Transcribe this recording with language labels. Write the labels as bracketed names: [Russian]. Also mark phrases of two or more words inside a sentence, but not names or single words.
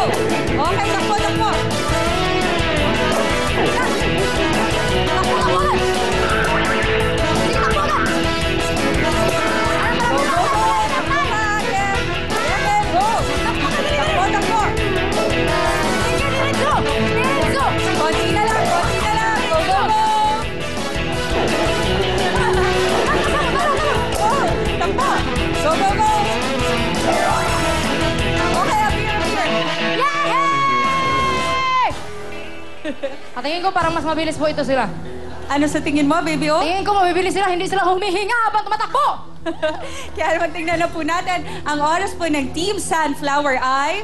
[Filipino] Okay, takbo, takbo! Takbo, takbo! Konti na lang, konti na lang. [English] Go, go, go! Oh, takbo! Go, go, go! Okay, appear. Yay! [Filipino] At tingin ko parang mas mabilis po ito sila. Ano sa tingin mo, Baby O? Tingin ko mabilis sila, hindi sila humihinga habang tumatakbo. Kaya naman tingnan na po natin, ang oras po ng Team Sunflower ay...